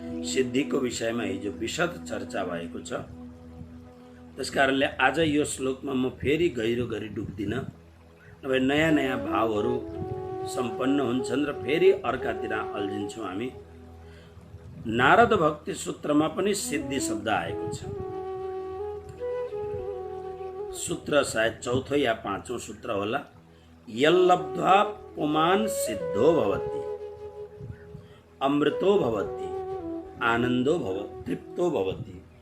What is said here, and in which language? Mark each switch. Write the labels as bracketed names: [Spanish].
[Nepali] सिद्धिको विषयमा हिजो विशद चर्चा भएको छ। त्यसकारणले आज यो श्लोकमा म फेरि गहिरो गरी डुब्दिन, नभए नयाँ नयाँ भावहरू सम्पन्न हुन्छन् र फेरि अर्कातिर अल्झिन्छौँ हामी। नारद भक्ति सूत्रमा पनि सिद्धि शब्द आएको छ। सूत्र सायद चौथो या पाँचौं सूत्र होला। [Sanskrit] यल्लब्ध्वा पुमान् सिद्धो भवति, अमृतो भवति, आनन्दो भवति, तृप्तो भवति।